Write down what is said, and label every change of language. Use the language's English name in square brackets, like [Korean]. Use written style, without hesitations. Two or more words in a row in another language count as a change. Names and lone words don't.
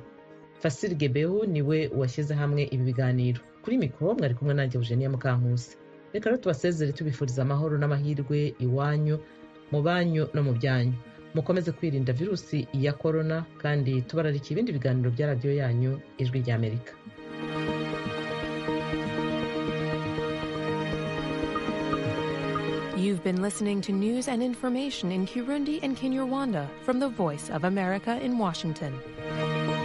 [Kinyarwanda] Fasili Gebehu niwe washyize hamwe ibi biganiro. Kuri mikoro mwari kumwe nanjye Eugenia Mukankusi. Reka rero tubasezere tubifuriza amahoro n'amahirwe iwanyu, mu banyu no mu byanyu. Mukomeze kwirinda virusi ya korona kandi tubararika ibindi biganiro bya radiyo yanyu Ijwi ry'Amerika. [English] You've been listening to news and information in Kirundi and Kinyarwanda from the Voice of America in Washington.